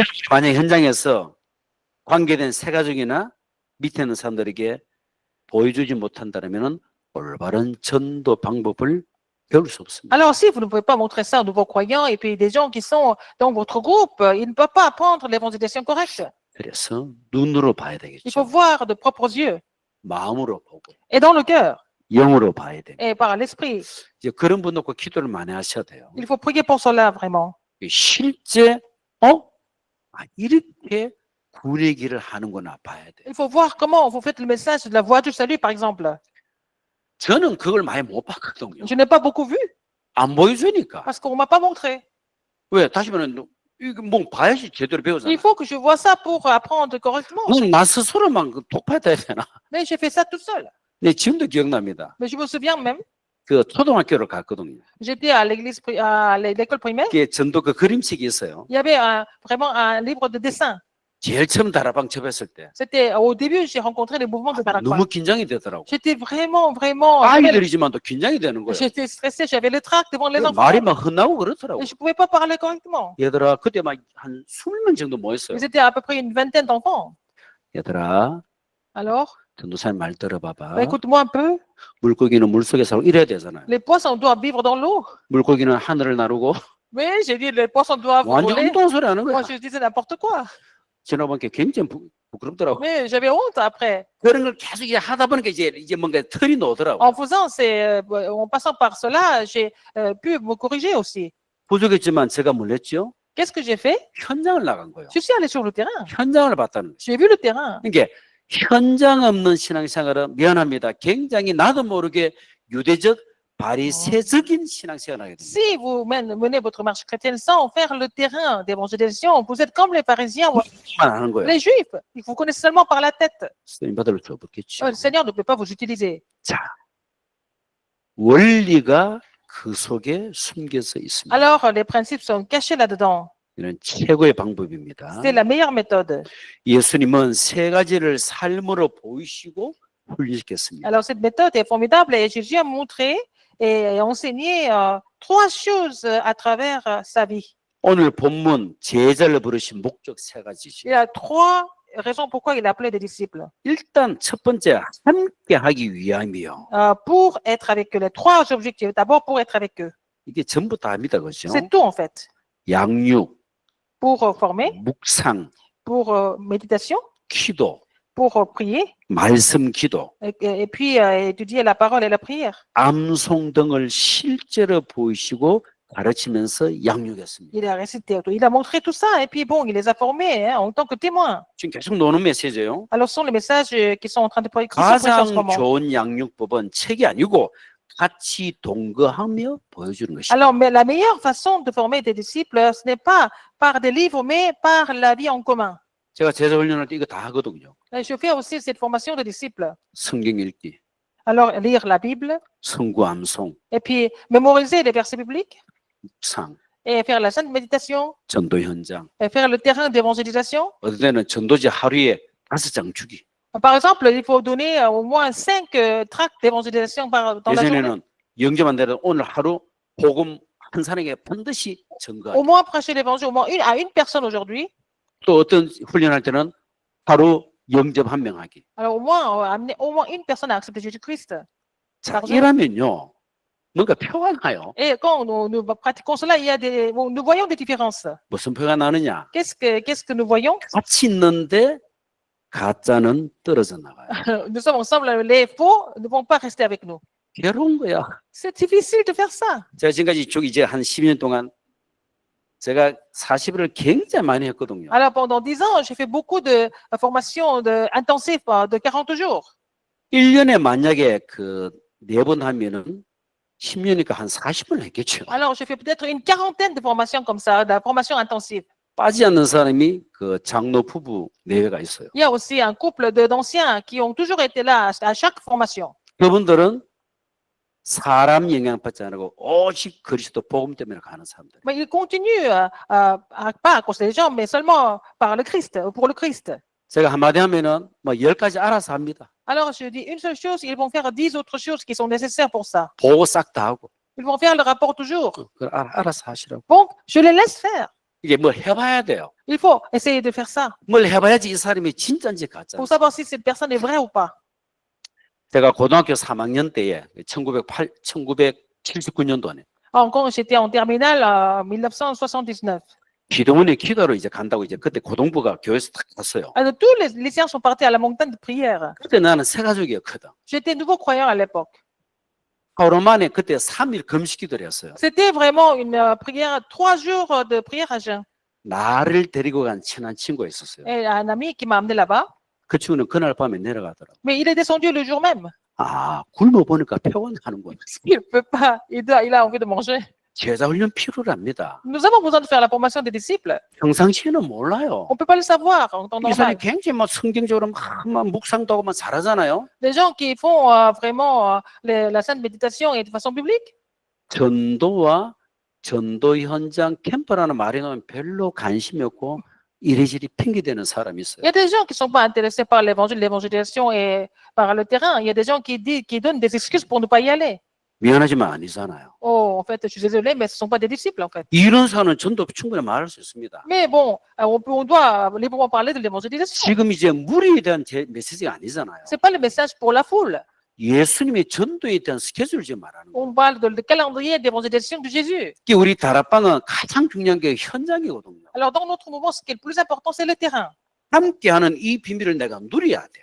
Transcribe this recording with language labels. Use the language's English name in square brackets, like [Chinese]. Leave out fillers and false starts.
[Korean] 만약 현장에서 관계된 세 가족이나 밑에 있는 사람들에게 보여주지 못한다면 올바른 전도 방법을 배울 수 없습니다. [French] Alors, si vous ne pouvez pas montrer ça aux nouveaux croyants et puis des gens qui sont dans votre groupe, ils ne peuvent pas apprendre l'évangélisation correcte. [Korean] 그래서 눈으로 봐야 [French] Il faut voir de propres yeux [Korean] 마음으로 보고 [French] et dans le cœur [Korean] 영으로 봐야 됩니다. [French] et par l'esprit. [Korean] 이제 그런 분 놓고 기도를 많이 하셔야 돼요. [French] Il faut prier pour cela vraiment. [Korean] 실제 이렇게 구원의 길을 하는구나 봐야 돼요. [French] Il faut voir comment vous faites le message de la voie du salut, par exemple. [Korean] 저는 그걸 많이 못 봤거든요. [French] Je n'ai pas beaucoup vu [Korean] 안 보여주니까. [French] parce qu'on m'a pas montré. [Korean] 왜? 다시 말하면 이거 뭐 봐야지 제대로 배우잖아. [French] Il faut que je vois ça pour apprendre correctement. [Korean] 나 스스로만 독파했다 해야 되나? [French] Mais j'ai fait ça tout seul. [Korean] 네, 지금도 기억납니다. [French] Mais je me souviens même, [Korean] 그 초등학교를 갔거든요. [French] j'étais à l'église, à l'école primaire. [Korean] 그게 전도 그 그림책이 있어요. [French] Il y avait vraiment un livre de dessin. [Korean] 제일 처음 다락방 접했을 때 [French] C'était au début, j'ai rencontré les mouvements de Darakwan. [Korean] 너무 긴장이 되더라고. [French] J'étais vraiment, vraiment. [Korean] 아이들이지만 또 긴장이 되는 거예요. [French] J'étais stressée, j'avais le trac devant les enfants. [Korean] 말이 막 헛나오고 그렇더라고. [French] Et je ne pouvais pas parler correctement. [Korean] 얘들아, 그때 막 한 20명 정도 모였어요. [French] Ils étaient à peu près une vingtaine d'enfants. [Korean] 얘들아, [French] Alors, [Korean] 전도사님 말 들어봐봐. [French] écoute-moi un peu. [Korean] 물고기는 물속에 살고 이래야 되잖아요. [French] Les poissons doivent vivre dans l'eau. [Korean] 물고기는 하늘을 나르고 [French] Mais j'ai dit, les poissons doivent [Korean] 완전 [French] voler. [Korean] 엉뚱한 소리 하는 [French] Moi, [Korean] 거야. [French] je disais n'importe quoi. [Korean] 지나보니까 굉장히 부끄럽더라고. [French] Mais j'avais honte après. [Korean] 그런 걸 계속 이제 하다 보니까 이제 뭔가 털이 나오더라고. [French] En faisant en passant par cela, j'ai pu me corriger aussi. [Korean] 부족했지만 제가 뭘 했죠? [French] Qu'est-ce que j'ai fait? [Korean] 현장을 나간 거예요. [French] Je suis allé sur le terrain. [Korean] 현장을 봤다는 거예요. [French] J'ai vu le terrain. [Korean] 그러니까 현장 없는 신앙생활은 미안합니다. 굉장히 나도 모르게 유대적 바리새적인 신앙생활을 하게 됩니다. [French] Si vous menez votre marche chrétienne sans faire le terrain d'évangélisation, vous êtes comme les pharisiens ou [Korean] 만 하는 거예요. [French] les juifs. Vous connaissez seulement par la tête. [Korean] 쓰임 받을 수 없겠죠. [French] Le Seigneur ne peut pas vous utiliser. [Korean] 자, 원리가 그 속에 숨겨져 있습니다. [French] Alors, les principes sont cachés là-dedans. [Korean] 이는 최고의 방법입니다. [French] C'est la meilleure méthode. [Korean] 예수님은 세 가지를 삶으로 보이시고 훈련시켰습니다. [French] Alors, cette méthode est formidable et Jésus a montré et enseigné trois choses à travers sa vie. [Korean] 오늘 본문 제자를 부르신 목적 세 가지죠. [French] Il y a trois raisons pourquoi il a appelé des disciples. [Korean] 일단 첫 번째 함께 하기 위함이요. [French] Pour être avec eux. Les trois objectifs. D'abord, pour être avec eux. [Korean] 이게 전부 다입니다. 그렇죠? [French] C'est tout en fait. [Korean] 양육, [French] Pour former, [Korean] 묵상, [French] pour méditation, [Korean] 기도, [French] pour prier, [Korean] 말씀 기도, [French] et puis étudier la parole et la prière. [Korean] 암송 등을 실제로 보이시고 가르치면서 양육했습니다. [French] Il a récité, il a montré tout ça et puis bon, il les a formés en tant que témoins. [Korean] 지금 계속 노는 메시지예요. [French] Alors, ce sont les messages qui sont en train de prêcher en ce [Korean] 가장 [French] moment. [Korean] 좋은 양육법은 책이 아니고 같이 동거하며 보여주는 것입니다. [French] Alors, mais la meilleure façon de former des disciples, ce n'est pas par des livres, mais par la vie en commun. [Korean] 제가 제자 훈련할 때 이거 다 하거든요. [French] Et je fais aussi cette formation de disciples. [Korean] 성경 읽기, [French] Alors, lire la Bible, [Korean] 성구 암송, [French] et puis mémoriser les versets bibliques, [Korean] 묵상, [French] et faire la sainte méditation, [Korean] 전도 현장. [French] et faire le terrain d'évangélisation. [Korean] 어떤 때는 전도지 하루에 5장 주기. [French] Par exemple, il faut donner au moins 5 tracts d'évangélisation dans la journée. [Korean] 예전에는 영접한 데는 오늘 하루 복음 한 사람에게 반드시 전가하기. [French] Au moins prêcher l'évangile au moins à une personne aujourd'hui. [Korean] 또 어떤 훈련할 때는 하루 영접 한 명 하기. [French] Alors au moins amener au moins une personne à accepter Jésus-Christ. [Korean] 자, 맞아요. 이러면요. 뭔가 표가 나요. [French] Et quand nous pratiquons cela, il y a nous voyons des différences. [Korean] 무슨 표가 나느냐? [French] Qu'est-ce que nous voyons? [Korean] 같이 있는데 가짜는 떨어져 나가요. [French] Nous sommes ensemble, les faux ne vont pas rester avec nous. [Korean] 괴로운 거야. [French] C'est difficile de faire ça. [Korean] 제가 지금까지 쭉 이제 한 12년 동안 제가 40일을 굉장히 많이 했거든요. [French] Alors pendant 10 ans, j'ai fait beaucoup de formations intensives de 40 jours. [Korean] 1년에 만약에 그 4번 하면은 10년이니까 한 40번 했겠죠. [French] Alors j'ai fait peut-être une quarantaine de formations comme ça, de formations intensives. [Korean] 빠지지 않는 사람이 그 장로 부부 내외가 있어요. [French] Il y a aussi un couple d'anciens qui ont toujours été là à chaque formation. [Korean] 그분들은 사람 영향받지 않고 오직 그리스도 복음 때문에 가는 사람들. [French] Mais ils continuent pas à cause des gens, mais seulement par le Christ, pour le Christ. [Korean] 제가 한마디 하면은 뭐 10가지 알아서 합니다. [French] Alors je dis une seule chose, ils vont faire 10 autres choses qui sont nécessaires pour ça. [Korean] 보고 싹 다 하고. [French] Ils vont faire le rapport toujours. [Korean] 그걸 알아서 하시라고. [French] Bon, je les laisse faire. [Korean] 이게 뭘 해봐야 돼요. [French] Il faut essayer de faire ça [Korean] 뭘 해봐야지 이 사람이 진짜인지 가짜인지. [French] pour savoir si cette personne est vraie ou pas. [Korean] 제가 고등학교 3학년 때에 1979년도에 [French] Quand j'étais en terminale en 1979, [Korean] 기도원의 기도로 이제 간다고 이제 그때 고등부가 교회에서 딱 갔어요. [French] alors, tous les lycéens sont partis à la montagne de prière. [Korean] 그때 나는 새 가족이었거든. [French] J'étais nouveau croyant à l'époque. [Korean] 하루 만에 그때 3일 금식 기도를 했어요. [French] C'était vraiment une prière, 3 jours de prière à jeun. [Korean] 나를 데리고 간 친한 친구가 있었어요. [French] Et un ami qui m'a amené là-bas, [Korean] 그 친구는 그날 밤에 내려가더라고. [French] mais il est descendu le jour même. [Korean] 아, 굶어 보니까 표현하는군. [French] Il peut pas, il a envie de manger. [Korean] 제자 훈련 필요로 합니다. [French] Nous avons besoin de faire la formation des disciples. [Korean] 평상시에는 몰라요. [French] On peut pas le savoir en temps [Korean] 이 사람이 [French] normal. [Korean] 굉장히 막 성경적으로 막 묵상도 하고 막 잘하잖아요. [French] Des gens qui font vraiment la sainte méditation et de façon biblique. [Korean] 전도와 전도 현장 캠프라는 말이 나오면 별로 관심이 없고 이리저리 핑계대는 사람이 있어요. [French] Il y a des gens qui ne sont pas intéressés par l'évangile, l'évangélisation et par le terrain. Il y a des gens qui donnent des excuses pour ne pas y aller. [Korean] 미안하지만 아니잖아요. [French] Oh, en fait, je suis désolé, mais ce ne sont pas des disciples, en fait. [Korean] 이런 사람은 전도 충분히 말할 수 있습니다. [French] Mais bon, on doit librement parler de l'évangélisation. [Korean] 지금 이제 무리에 대한 메시지가 아니잖아요. [French] Ce n'est pas le message pour la foule. [Korean] 예수님의 전도에 대한 스케줄을 지금 말하는 거예요. [French] On parle de calendrier d'évangélisation de Jésus. [Korean] 특히 우리 다락방은 가장 중요한 게 현장이거든요. [French] Alors, dans notre mouvement, ce qui est le plus important, c'est le terrain. [Korean] 함께하는 이 비밀을 내가 누려야 돼요.